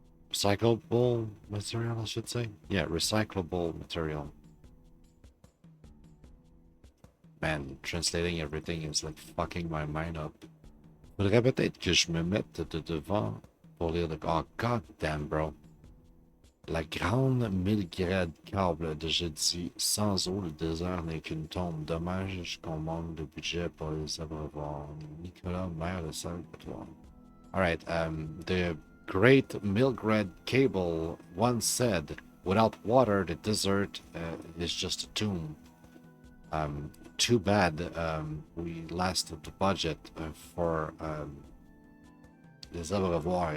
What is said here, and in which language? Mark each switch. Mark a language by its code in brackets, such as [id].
[en] Recyclable material, I should say. Yeah, recyclable material. Man, translating everything is like fucking my mind up. [fr] Faudrait peut-être que je me mette de devant pour lire le... [en] Oh, god damn, bro. [fr] La grande 1000 grades câble de jeudi. Sans eau, le désert n'est qu'une tombe. Dommage qu'on manque de budget pour les abreuvoirs. Nicolas, maire de Salvatore. [en] Alright, the great Milgrad Cable once said, without water, the desert is just a tomb. Too bad we lasted the budget for [fr] les abreuvoirs.